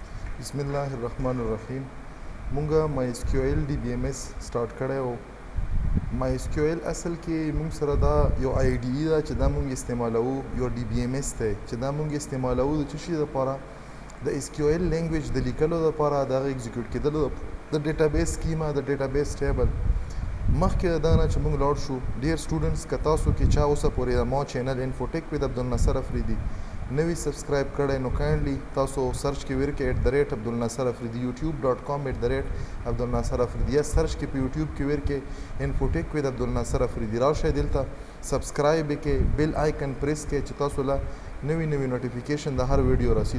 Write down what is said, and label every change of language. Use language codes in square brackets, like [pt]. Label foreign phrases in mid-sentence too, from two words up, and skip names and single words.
[ps] بسم الله الرحمن الرحیم. مونږه MySQL DBMS سٹارټ کړی و. MySQL اصل کې مونږ سره دا یو IDE ده چې دا مونږ استعمالوو، یو DBMS دی چې دا مونږ استعمالوو د څه شي لپاره؟ د SQL لینګویج د لیکلو لپاره، د هغه ایگزیکیوټ کېدلو د [en] database schema, [ps] د [en] database table. [ps] مخکې د دغه نه چې مونږ لاړ شو، ډیر سټوډنټس که تاسو کې چا اوسه پورې د ما چینل انفوټیک ود عبدالناصر افریدي نوی سبسکرایب کړی نو کایندلی تاسو سرچ کې ورکې @عبدالناصر افریدي youtube.com @عبدالناصر افریدي یا سرچ کې په یوټیوب کې ورکې انفوټیک ود عبدالناصر افریدي راشئ دلته سبسکرایب کې [en] bell icon press [ps] کې چې تاسو له نوی نوټیفیکیشن د هر ویډیو راسي.